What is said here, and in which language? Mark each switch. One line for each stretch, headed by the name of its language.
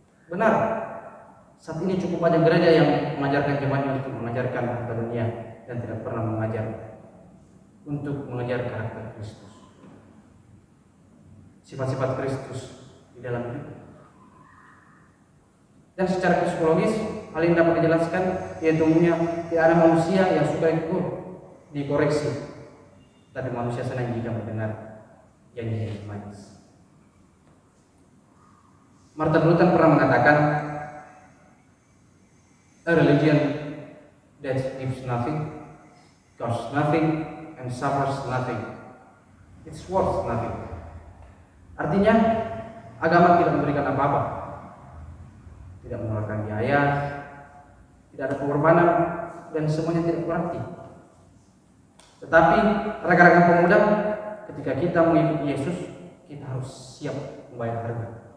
Indonesian: Benar, saat ini cukup banyak gereja yang mengajarkan jemaatnya untuk mengajarkan harta dunia dan tidak pernah mengajar untuk mengejar karakter Kristus, sifat-sifat Kristus di dalam hidup. Dan secara psikologis, hal ini dapat dijelaskan yaitu tidak ada manusia yang suka ikut dikoreksi, tapi manusia senang jika mendengar janji-janji manis.
English: Martin Luther pernah mengatakan, "A religion that gives nothing, costs nothing, and suffers nothing, it's worth nothing."
Indonesian: Artinya, agama tidak memberikan apa-apa, tidak mengeluarkan biaya, tidak ada pengorbanan, dan semuanya tidak berarti. Tetapi rekan-rekan pemuda, ketika kita mengikuti Yesus, kita harus siap membayar harga.